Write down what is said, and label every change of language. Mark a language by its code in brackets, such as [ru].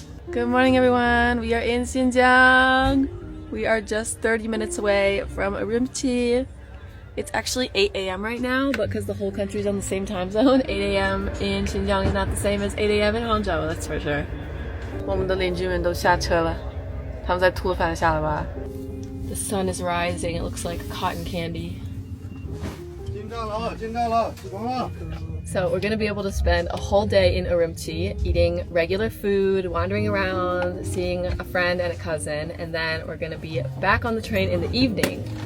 [en] Good morning, everyone. We are in Xinjiang. We are just 30 minutes away from Urumqi. It's actually 8 a.m. right now, but because the whole country is on the same time zone, 8 a.m. in Xinjiang is not the same as 8 a.m. in Hangzhou, that's for sure. [zh] 我们的邻居们都下车了，他们在吐饭下了吧？ [en] The sun is rising. It looks like cotton candy. So we're gonna be able to spend a whole day in Urumqi eating regular food, wandering around, seeing a friend and a cousin, and then we're gonna be back on the train in the evening.